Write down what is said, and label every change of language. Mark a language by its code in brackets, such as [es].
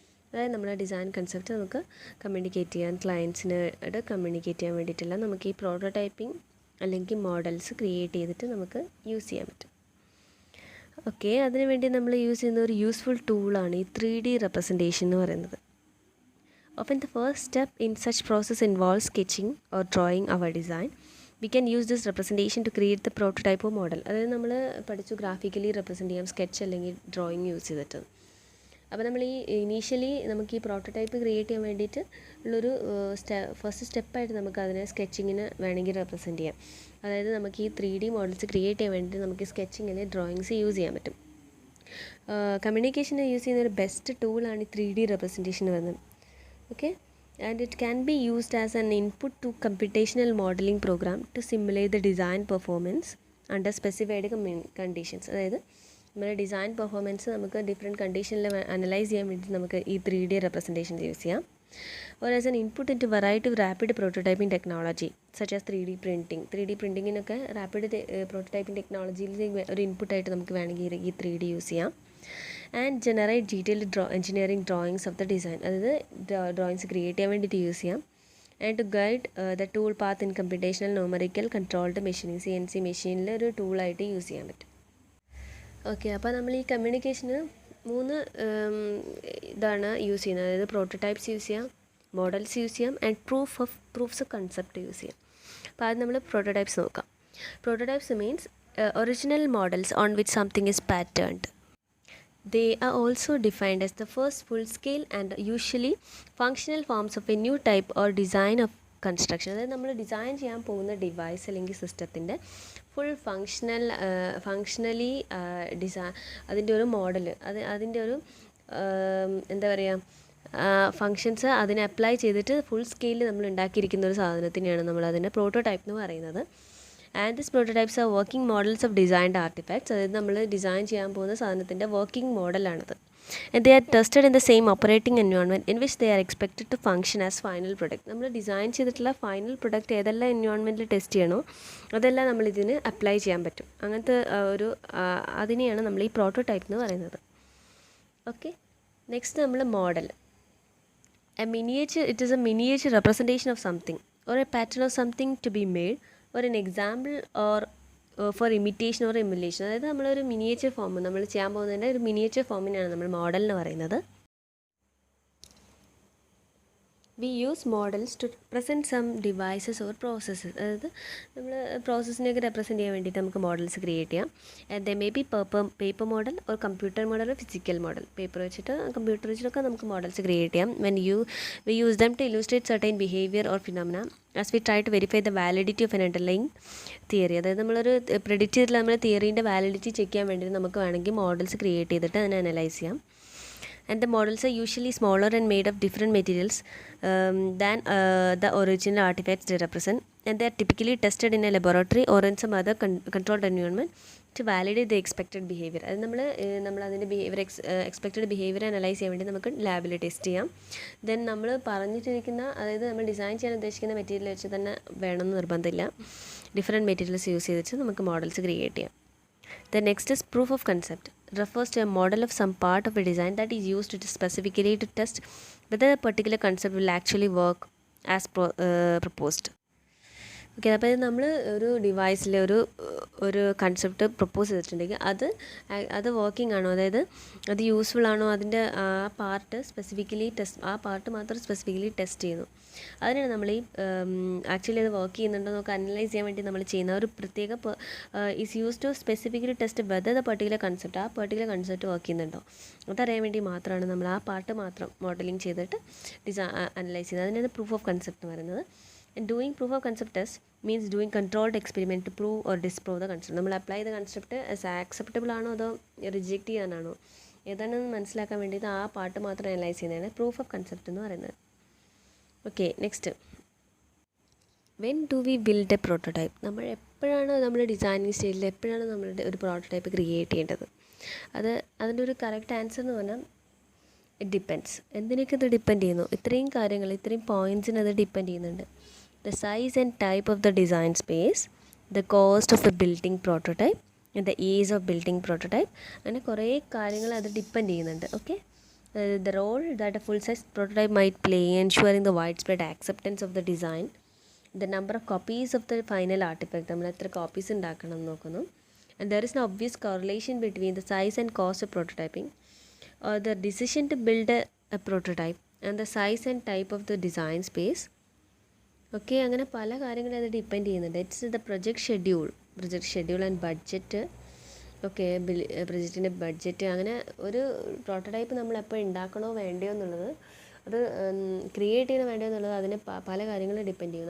[ml] അതായത് നമ്മുടെ design concept നമുക്ക് കമ്മ്യൂണിക്കേറ്റ് ചെയ്യാൻ, ക്ലയൻസിനോട് കമ്മ്യൂണിക്കേറ്റ് ചെയ്യാൻ വേണ്ടിയിട്ടല്ല നമുക്ക് ഈ പ്രോട്ടോടൈപ്പിംഗ് അല്ലെങ്കിൽ മോഡൽസ് ക്രിയേറ്റ് ചെയ്തിട്ട് നമുക്ക് യൂസ് ചെയ്യാൻ പറ്റും. ഓക്കെ, അതിനുവേണ്ടി നമ്മൾ യൂസ് ചെയ്യുന്ന ഒരു യൂസ്ഫുൾ ടൂളാണ് ഈ 3D റെപ്രസെൻറ്റേഷൻ എന്ന് പറയുന്നത്. [en] Often the first step in such process involves sketching or drawing our design. We can use this representation to create the prototype or model. [ml] അതായത് നമ്മൾ പഠിച്ചു ഗ്രാഫിക്കലി റെപ്രസെൻറ്റ് ചെയ്യാം, സ്കെച്ച് അല്ലെങ്കിൽ ഡ്രോയിങ് യൂസ് ചെയ്തിട്ട്. അപ്പോൾ നമ്മൾ ഈ ഇനീഷ്യലി നമുക്ക് ഈ പ്രോട്ടോടൈപ്പ് ക്രിയേറ്റ് ചെയ്യാൻ വേണ്ടിയിട്ട് ഉള്ളൊരു ഫസ്റ്റ് സ്റ്റെപ്പായിട്ട് നമുക്ക് അതിനെ സ്കെച്ചിങ്ങിന് വേണമെങ്കിൽ റെപ്രസെൻറ്റ് ചെയ്യാം. അതായത് നമുക്ക് ഈ 3D മോഡൽസ് ക്രിയേറ്റ് ചെയ്യാൻ വേണ്ടിയിട്ട് നമുക്ക് സ്കെച്ചിങ് അല്ലെങ്കിൽ ഡ്രോയിങ്സ് യൂസ് ചെയ്യാൻ പറ്റും. കമ്മ്യൂണിക്കേഷന് യൂസ് ചെയ്യുന്ന ഒരു ബെസ്റ്റ് ടൂളാണ് ഈ 3D റെപ്രസെൻറ്റേഷൻ വരുന്നത്. [en] Okay, and it can be used as an input to computational modeling program to simulate the design performance under specified conditions. [ml] അതായത് നമ്മുടെ ഡിസൈൻ പെർഫോമൻസ് നമുക്ക് ഡിഫറെൻറ്റ് കണ്ടീഷനിൽ അനലൈസ് ചെയ്യാൻ വേണ്ടി നമുക്ക് ഈ 3D റെപ്രസെൻറ്റേഷൻ യൂസ് ചെയ്യാം. [en] or as an input into variety of rapid prototyping technology such as 3D printing. [ml] 3D പ്രിൻറ്റിങ്ങിനൊക്കെ rapid prototyping ടെക്നോളജിയിൽ ഒരു ഇൻപുട്ടായിട്ട് നമുക്ക് വേണമെങ്കിൽ ഈ 3D യൂസ് ചെയ്യാം. [en] And generate detailed engineering drawings of the design. [ml] അതായത് ഡ്രോയിങ്സ് ക്രിയേറ്റ് ചെയ്യാൻ വേണ്ടിയിട്ട് യൂസ് ചെയ്യാം. [en] and to guide the tool path in computational numerical controlled machining, [ml] CNC മെഷീനിൽ ഒരു ടൂളായിട്ട് യൂസ് ചെയ്യാൻ പറ്റും. ഓക്കെ, അപ്പോൾ നമ്മൾ ഈ കമ്മ്യൂണിക്കേഷന് 3 ഇതാണ് യൂസ് ചെയ്യുന്നത്. അതായത് പ്രോട്ടോടൈപ്സ് യൂസ് ചെയ്യാം, മോഡൽസ് യൂസ് ചെയ്യാം, and proofs of concept use ചെയ്യാം. അപ്പോൾ അത് നമ്മൾ പ്രോട്ടോടൈപ്സ് നോക്കാം. [en] Prototypes means original models on which something is patterned. They are also defined as the first full-scale and usually functional forms of a new type or design of construction. [ml] അതായത് നമ്മൾ design ചെയ്യാൻ പോകുന്ന device അല്ലെങ്കിൽ സിസ്റ്റത്തിൻ്റെ full functionally അതിൻ്റെ ഒരു model, അതിൻ്റെ ഒരു എന്താ പറയുക, ഫങ്ഷൻസ് അതിനെ അപ്ലൈ ചെയ്തിട്ട് ഫുൾ സ്കെയിലിൽ നമ്മൾ ഉണ്ടാക്കിയിരിക്കുന്ന ഒരു സാധനത്തിനെയാണ് നമ്മൾ അതിൻ്റെ പ്രോട്ടോടൈപ്പ് എന്ന് പറയുന്നത്. [en] And this prototypes are working models of designed artefacts. [ml] അതായത് നമ്മൾ ഡിസൈൻ ചെയ്യാൻ പോകുന്ന സാധനത്തിൻ്റെ working മോഡലാണിത്. [en] And they are tested in the same operating environment in which they are expected to function as final product. [ml] നമ്മൾ design ചെയ്തിട്ടുള്ള final product ഏതെല്ലാം എൻവയോൺമെൻറ്റിൽ test ചെയ്യണോ അതെല്ലാം നമ്മളിതിന് അപ്ലൈ ചെയ്യാൻ പറ്റും. അങ്ങനത്തെ അതിനെയാണ് നമ്മൾ ഈ പ്രോട്ടോടൈപ്പ് എന്ന് പറയുന്നത്. ഓക്കെ, നെക്സ്റ്റ് നമ്മൾ model. [en] It is a miniature representation of something or a pattern of something to be made or an example or for imitation or emulation. [ml] അതായത് നമ്മളൊരു മിനിയേച്ചർ ഫോം നമ്മൾ ചെയ്യാൻ പോകുന്നതിൻ്റെ ഒരു മിനിയേച്ചർ ഫോമിനാണ് നമ്മൾ മോഡൽ എന്ന് പറയുന്നത്. [en] We use models to represent some devices or processes. [ml] അതായത് നമ്മൾ പ്രോസസ്സിനെയൊക്കെ റെപ്രസെൻറ്റ് ചെയ്യാൻ വേണ്ടിയിട്ട് നമുക്ക് മോഡൽസ് ക്രിയേറ്റ് ചെയ്യാം. [en] They may be paper model or computer model or physical model. [ml] Paper വെച്ചിട്ട് കമ്പ്യൂട്ടർ വെച്ചിട്ടൊക്കെ നമുക്ക് മോഡൽസ് ക്രിയേറ്റ് ചെയ്യാം. [en] We use them to illustrate certain behavior or phenomena as we try to verify the validity of an underlying theory. [ml] അതായത് നമ്മളൊരു predict ചെയ്തിട്ടുള്ള നമ്മുടെ തിയറീൻ്റെ validity check ചെയ്യാൻ വേണ്ടിയിട്ട് നമുക്ക് വേണമെങ്കിൽ മോഡൽസ് ക്രിയേറ്റ് ചെയ്തിട്ട് അതിനെ അനലൈസ് ചെയ്യാം. [en] And the models are usually smaller and made of different materials than the original artifacts they represent, and they are typically tested in a laboratory or in some other controlled environment to validate the expected behavior. [ml] അത് നമ്മൾ അതിൻ്റെ expected behaviour analyse ചെയ്യാൻ വേണ്ടി നമുക്ക് ലാബിൽ test ചെയ്യാം. Then നമ്മൾ പറഞ്ഞിട്ടിരിക്കുന്ന, അതായത് നമ്മൾ ഡിസൈൻ ചെയ്യാൻ ഉദ്ദേശിക്കുന്ന മെറ്റീരിയൽ വെച്ച് തന്നെ വേണമെന്ന് നിർബന്ധമില്ല. ഡിഫറെൻറ്റ് മെറ്റീരിയൽസ് യൂസ് ചെയ്തിട്ട് നമുക്ക് മോഡൽസ് ക്രിയേറ്റ് ചെയ്യാം. [en] The next is proof of concept. Refers to a model of some part of a design that is used specifically to test whether a particular concept will actually work as proposed. [ml] Okay, അപ്പോൾ നമ്മൾ ഒരു ഡിവൈസിൽ ഒരു concept propose ചെയ്തിട്ടുണ്ടെങ്കിൽ അത് working ആണോ, അതായത് അത് useful ആണോ, അതിൻ്റെ ആ പാർട്ട് മാത്രം സ്പെസിഫിക്കലി ടെസ്റ്റ് ചെയ്യുന്നു. അതിനാണ് നമ്മൾ ഈ ആക്ച്വലി അത് വർക്ക് ചെയ്യുന്നുണ്ടോ നമുക്ക് അനലൈസ് ചെയ്യാൻ വേണ്ടി നമ്മൾ ചെയ്യുന്ന ഒരു പ്രത്യേക [en] is use to specifically test whether the particular concept [ml] work ചെയ്യുന്നുണ്ടോ അതറിയാൻ വേണ്ടി മാത്രമാണ് നമ്മൾ ആ പാർട്ട് മാത്രം മോഡലിംഗ് ചെയ്തിട്ട് അനലൈസ് ചെയ്യുന്നത്. അതിനാണ് പ്രൂഫ് ഓഫ് കൺസെപ്റ്റ് എന്ന് പറയുന്നത്. [en] And doing proof of concept test means doing controlled experiment to prove or disprove the concept. [ml] നമ്മൾ അപ്ലൈ ചെയ്ത കൺസെപ്റ്റ് ആക്സെപ്റ്റബിൾ ആണോ അതോ റിജക്റ്റ് ചെയ്യാനാണോ ഏതാണെന്ന് മനസ്സിലാക്കാൻ വേണ്ടിയിട്ട് ആ പാർട്ട് മാത്രം അനലൈസ് ചെയ്യുന്നതാണ് പ്രൂഫ് ഓഫ് കൺസെപ്റ്റ് എന്ന് പറയുന്നത്. [en] Okay, next, when do we build a prototype. [ml] നമ്മൾ എപ്പോഴാണ് നമ്മൾ ഡിസൈനിങ് സ്റ്റേജിൽ എപ്പോഴാണ് നമ്മളുടെ ഒരു പ്രോട്ടോടൈപ്പ് ക്രിയേറ്റ് ചെയ്യേണ്ടത്? അതിൻ്റെ ഒരു കറക്റ്റ് ആൻസർ എന്ന് പറഞ്ഞാൽ [en] It depends. [ml] എന്തിനൊക്കെ ഇത് ഡിപ്പെൻഡ് ചെയ്യുന്നു? ഇത്രയും പോയിൻറ്റ്സിന് അത് ഡിപ്പെൻഡ് ചെയ്യുന്നുണ്ട്. [en] The size and type of the design space, the cost of the building prototype, and the ease of building prototype. [ml] അങ്ങനെ കുറേ കാര്യങ്ങൾ അത് ഡിപ്പെൻഡ് ചെയ്യുന്നുണ്ട്. [en] okay, the role that a full size prototype might play in ensuring the widespread acceptance of the design, the number of copies of the final artifact, [ml] നമ്മൾ എത്ര copies ഉണ്ടാക്കണം എന്ന് നോക്കുന്നു. [en] And there is an obvious correlation between the size and cost of prototyping, or the decision to build a prototype, and the size and type of the design space. [ml] Okay, അങ്ങനെ പല കാര്യങ്ങളും അത് depend ചെയ്യുന്നുണ്ട്. [en] It's the project schedule and budget. [ml] Okay, പ്രൊജക്റ്റിൻ്റെ budget. അങ്ങനെ ഒരു prototype നമ്മൾ എപ്പോൾ ഉണ്ടാക്കണോ വേണ്ടയോ എന്നുള്ളത്, അത് ക്രിയേറ്റ് ചെയ്യണോ വേണ്ടയോ എന്നുള്ളത് അതിന് പല കാര്യങ്ങളും ഡിപ്പെൻഡ് ചെയ്യും.